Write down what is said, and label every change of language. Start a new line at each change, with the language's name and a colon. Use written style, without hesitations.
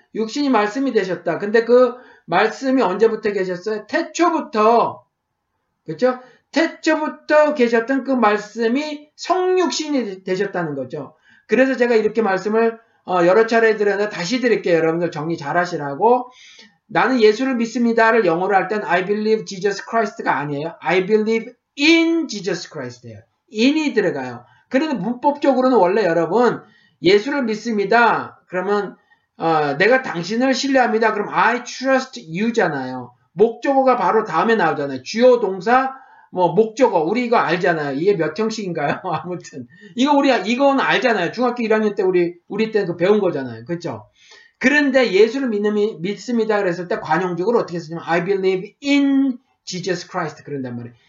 Korean: 육신이 말씀이 되셨다. 근데 그 말씀이 언제부터 계셨어요? 태초부터. 그렇죠? 태초부터 계셨던 그 말씀이 성육신이 되셨다는 거죠. 그래서 제가 이렇게 말씀을 여러 차례 드렸는데 다시 드릴게요. 여러분들 정리 잘 하시라고. 나는 예수를 믿습니다를 영어로 할 땐
English: I believe Jesus Christ
Korean: 가 아니에요.
English: I believe in Jesus Christ예요.
Korean: in이 들어가요. 그런데 문법적으로는 원래 여러분 예수를 믿습니다. 그러면 내가 당신을 신뢰합니다. 그럼
English: I trust you잖아요.
Korean: 목적어가 바로 다음에 나오잖아요. 주요 동사 뭐 목적어 우리 이거 알잖아요. 이게 몇 형식인가요? 아무튼 이거 우리 이건 알잖아요. 중학교 1학년 때 우리 때 그 배운 거잖아요. 그렇죠? 그런데 예수를 믿습니다. 그랬을 때 관용적으로 어떻게 쓰냐면
English: I believe in Jesus Christ
Korean: 그런단 말이에요.